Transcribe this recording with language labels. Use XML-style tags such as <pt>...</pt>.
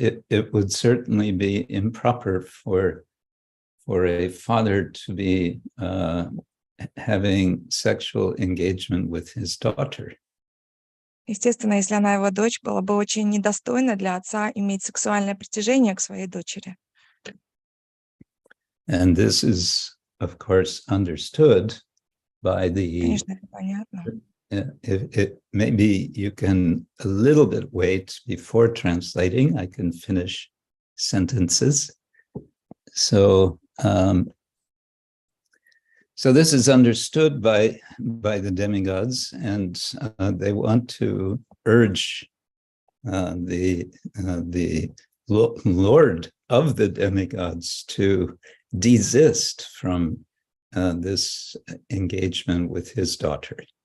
<en>it would certainly be improper for a father to be having sexual engagement with his daughter.</en> <ru>естественно, если она его дочь, было бы очень недостойно для отца иметь сексуальное притяжение к своей дочери.</ru> <en>And this is, of course, understood by the</en> <ru>Конечно, это понятно.</ru> <en>maybe you can a little bit wait before translating. I can finish sentences. So this is understood by the demigods, and they want to urge the Lord of the demigods to desist from this engagement with his daughter.</en>